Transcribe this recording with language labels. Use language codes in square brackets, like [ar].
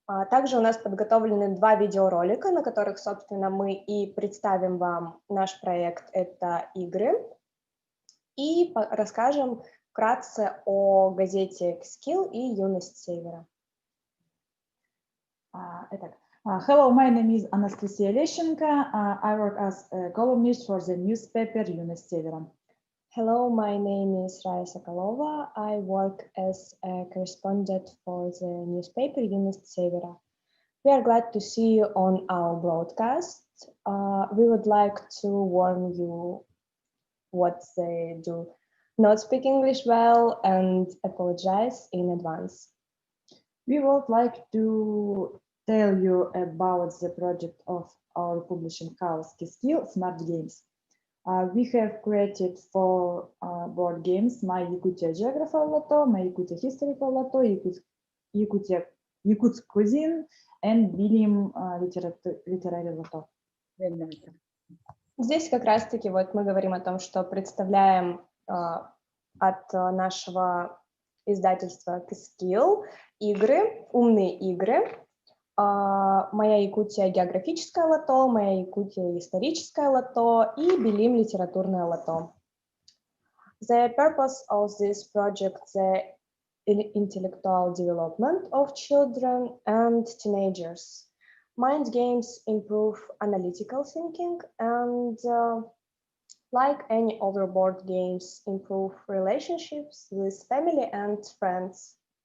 [ru] Также у нас подготовлены 2 видеоролика, на которых, собственно, мы и представим вам наш проект «Это игры» и расскажем вкратце о газете «Skill» и «Юность Севера». [en] Hello, my name is Anastasia Lещенко. I work as a columnist for the newspaper Юность Севера. Hello, my name is Raya Sokolova. I work as a correspondent for the newspaper Юность Севера. We are glad to see you on our broadcast. We would like to warn you what they do not speak English well and apologize in advance. We would like to tell you about the project of our publishing house Kizkil Smart Games. We have created 4 board games: My Yakutia Geography Lotto, My Yakutia Historical Lotto, Yakutsk Cuisine, and Bilim Literary Lotto. [ru] Здесь как раз-таки вот мы говорим о том, что представляем от нашего издательства Kizkil игры, умные игры. Моя Якутия географическое лото, Моя Якутия историческое лото и Билим литературное лото. [en] The purpose of this project, the intellectual development of children and teenagers. Mind games improve analytical thinking and, like any other board games, improve relationships with family and friends.